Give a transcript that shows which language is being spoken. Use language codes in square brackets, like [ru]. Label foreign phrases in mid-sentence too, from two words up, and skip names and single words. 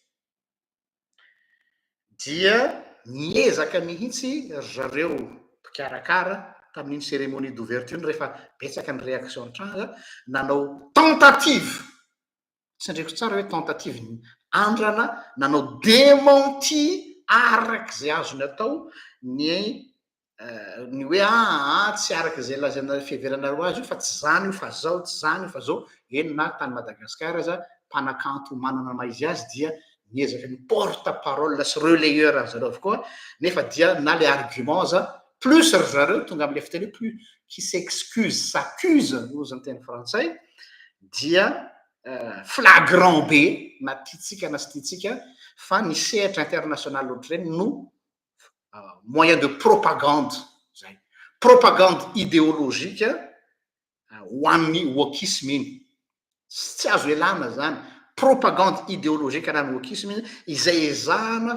[mg] dia niezaka mihitsy zareo mpikarakara tamin'iny [fr] cérémonie d'ouverture [mg] rehefa betsaka ny réaction tranga nanao tentative tsy ndreko tsara hoe tentative andrana nanao démenti arak'izay azony atao ny hoe tsy arak'izay lazana fiheveranareo azy io fa tsy zany io fa zao tsy zany io fa zao eny na tany Madagasikara aza mpanakanto manana maizy azy dia niezaka ny [fr] porte parole [mg] sy relayeur zareo avokoa nefa dia na le argument aza plus zareo tonga am'le fiteny [fr] plus qui s'excuse s'accuse [mg] ozy ny teny frantsay dia flagrant be na tiatsika na sy tiatsika fa ny sehatra international ohatry reny no [fr] moyen de propagande [mg] zay [fr] propagande idéologique [mg] ho an'ny wokisme iny tsy azo elana zany [fr] propagande idéologique [mg] anany wokisme iny izay ezahana